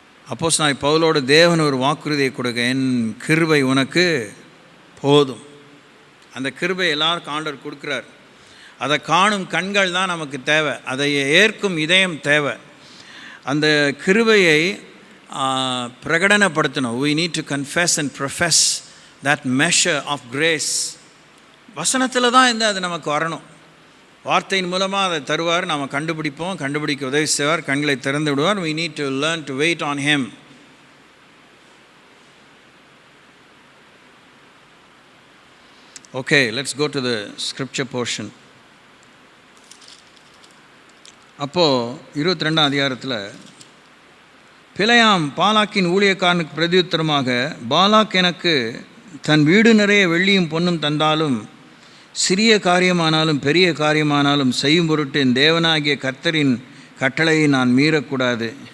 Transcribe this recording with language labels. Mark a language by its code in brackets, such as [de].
[ta] அப்போஸ்தலனாகிய பவுலோடு தேவன் ஒரு வாக்குறுதியை கொடுக்க, என் கிருபை உனக்கு போதும். அந்த கிருபை எல்லாருக்கும் ஆண்டவர் கொடுக்குறார். அதை காணும் கண்கள் தான் நமக்கு தேவை, அதை ஏற்கும் இதயம் தேவை. அந்த கிருபையை பிரகடனப்படுத்தணும். [en] we need to confess and profess that measure of grace. [ta] வசனத்தில் தான் அது நமக்கு வரணும். வார்த்தையின் மூலமாக அதை தருவார், நாம் கண்டுபிடிப்போம், கண்டுபிடிக்க உதவி செய்வார், கண்களை திறந்து விடுவார். [en] we need to learn to wait on him. Okay, let's go to the scripture portion. [ta] அப்போது 22ஆம் அதிகாரத்தில் பிலேயாம் பாலாக்கின் ஊழியக்காரனுக்கு பிரதியுத்தரமாக, பாலாக் எனக்கு தன் வீடு நிறைய வெள்ளியும் பொன்னும் தந்தாலும், சிறிய காரியமானாலும் பெரிய காரியமானாலும் செய்யும் பொருட்டு என் தேவனாகிய கர்த்தரின் கட்டளையை நான் மீறக்கூடாது.